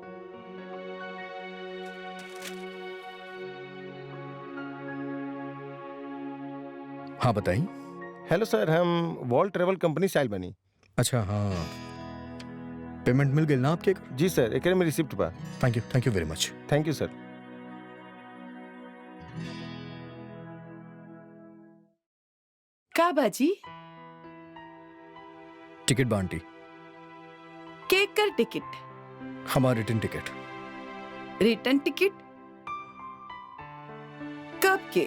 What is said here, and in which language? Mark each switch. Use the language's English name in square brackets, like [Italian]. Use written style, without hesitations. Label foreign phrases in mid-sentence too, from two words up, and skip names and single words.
[Bhojpuri] हाँ बताई। हेलो सर, हम वॉल्ट ट्रेवल कंपनी से आइल बनी। अच्छा हाँ, पेमेंट मिल गई ना आपके? जी सर, एकरे में रिसिप्ट बा। [English] Thank you very much. Thank you sir. [Bhojpuri] का बाजी? टिकट बा आंटी, केक कर टिकट, हमारा [English] return ticket. return ticket [Bhojpuri] कब के?